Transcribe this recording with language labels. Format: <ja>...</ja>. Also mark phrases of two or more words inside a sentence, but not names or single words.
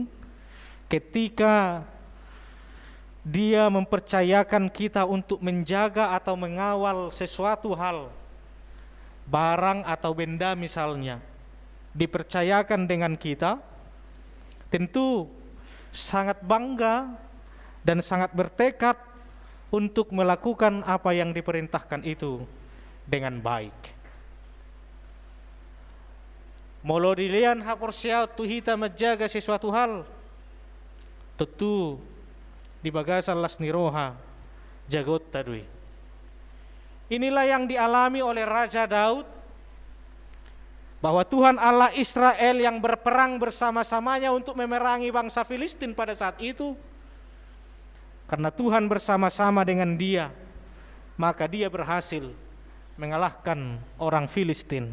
<id>ketika dia mempercayakan kita untuk menjaga atau mengawal sesuatu hal, barang atau benda misalnya, dipercayakan dengan kita, tentu sangat bangga dan sangat bertekad untuk melakukan apa yang diperintahkan itu dengan baik.</id> <bbc>Molo dilian haporsiau tu hita</bbc> <id>menjaga sesuatu hal,</id> <bbc>tentu di bagasan las niroha jagot tadui.</bbc> <id>Inilah yang dialami oleh Raja Daud, bahwa Tuhan Allah Israel yang berperang bersama-samanya untuk memerangi bangsa Filistin pada saat itu, karena Tuhan bersama-sama dengan dia, maka dia berhasil mengalahkan orang Filistin.</id>